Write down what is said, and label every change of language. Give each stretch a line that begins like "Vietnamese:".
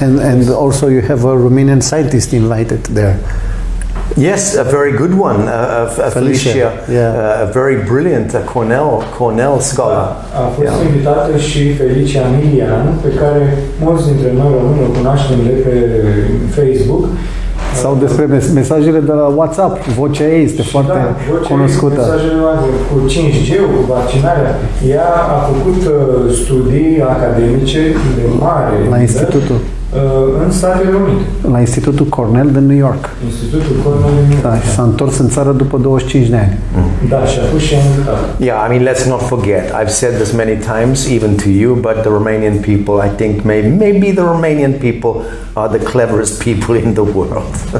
English: And also you have a Romanian scientist invited there. Yes, a very good one, Felicia, yeah. A very brilliant Cornell scholar.
Romanian: A fost invitată și Felicia Milian, pe care mulți dintre noi români o cunoaștem de pe Facebook. Sau despre mesajele de la WhatsApp, vocea ei este foarte cunoscută. Mesajele cu 5G-ul, cu vaccinarea, ea a făcut studii academice de mare la institutul în Statele Unite. La Institutul Cornell din New York. Institutul Cornell din New York. Da, și s-a întors în țară după 25 de ani. Da, și a fost și invitat.
English: Yeah, I mean, let's not forget. I've said this many times, even to you, but the Romanian people, I think maybe the Romanian people are the cleverest people in the world.